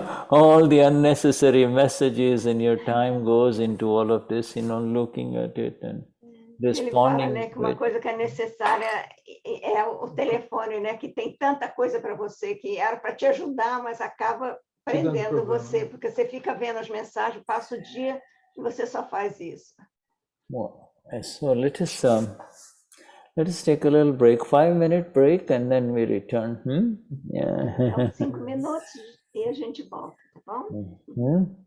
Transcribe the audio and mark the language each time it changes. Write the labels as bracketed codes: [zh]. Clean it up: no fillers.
[en] all the unnecessary messages, and your time goes into all of this, looking at it and responding. [pt] Ele fala, né, que uma coisa que é necessária é o telefone, né, que tem tanta coisa para você que era para te ajudar, mas acaba prendendo você, porque você fica vendo as mensagens, passa o dia e você só faz isso. [en] Well, so let us take a little break, 5-minute break, and then we return. Yeah. [pt] Então, 5 minutos e a gente volta, tá bom?